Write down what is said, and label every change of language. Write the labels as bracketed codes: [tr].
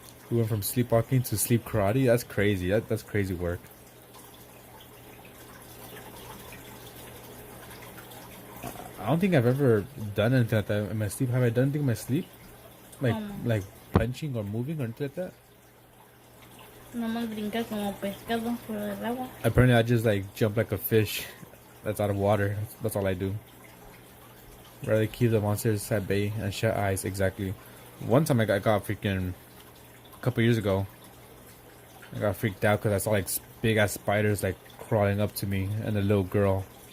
[en] We went from sleepwalking to sleep karate. That's crazy. That's crazy work. I don't think I've ever done anything like that in my sleep. Have I done anything in my sleep? Like punching or moving or anything like that? [es] Nomás brincar como pescado fuera del agua. [en] Apparently I just like jump like a fish that's out of water. That's all I do. Rather keep the monsters at bay and shut eyes. Exactly. One time I got freaking a couple years ago. I got freaked out because I saw like big ass spiders like crawling up to me and a little girl.